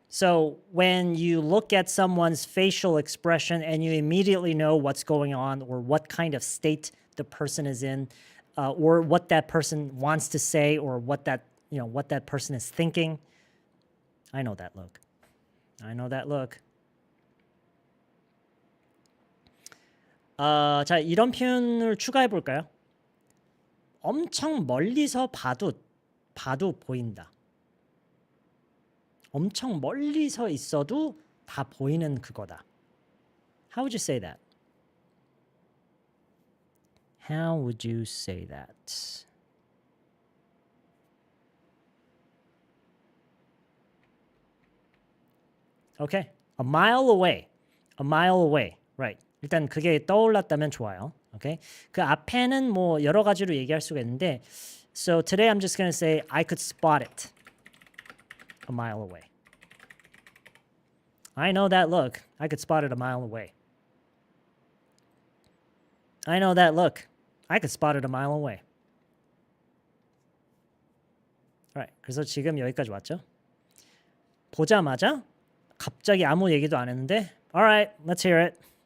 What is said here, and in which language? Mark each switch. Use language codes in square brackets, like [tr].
[en] So when you look at someone's facial expression and you immediately know what's going on or what kind of state the person is in, or what that person wants to say, or what that person is thinking, I know that look. I know that look. [ko] 자, 이런 표현을 추가해 볼까요? 엄청 멀리서 봐도 보인다. 엄청 멀리서 있어도 다 보이는 그거다. [en] How would you say that? How would you say that? Okay. A mile away. A mile away. Right. [ko] 일단 그게 떠올랐다면 좋아요. [en] Okay. [ko] 그 앞에는 뭐 여러 가지로 얘기할 수가 있는데 [en] so today I'm just going to say I could spot it a mile away. I know that look. I could spot it a mile away. I know that look. I could spot it a mile away. Alright. [ko] 그래서 지금 여기까지 왔죠? 보자마자 갑자기 아무 얘기도 안 했는데 [en] Alright, let's hear it.